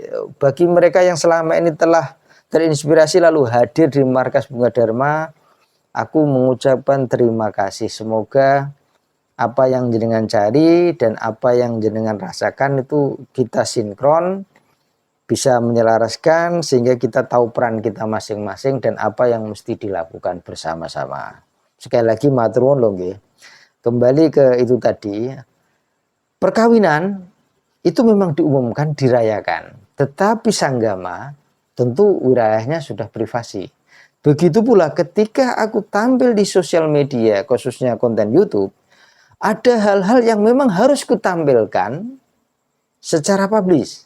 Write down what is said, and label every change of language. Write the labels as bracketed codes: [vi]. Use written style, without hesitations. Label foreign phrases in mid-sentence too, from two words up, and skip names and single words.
[id] Bagi mereka yang selama ini telah terinspirasi lalu hadir di markas Bunga Dharma, aku mengucapkan terima kasih. Semoga apa yang jenengan cari dan apa yang jenengan rasakan itu kita sinkron, bisa menyelaraskan sehingga kita tahu peran kita masing-masing dan apa yang mesti dilakukan bersama-sama. Sekali lagi [jv] matur nuwun lho nggih. [id] Kembali ke itu tadi, perkawinan itu memang diumumkan, dirayakan, tetapi sanggama tentu wilayahnya sudah privasi. Begitu pula ketika aku tampil di sosial media, khususnya konten YouTube, ada hal-hal yang memang harus kutampilkan secara publis.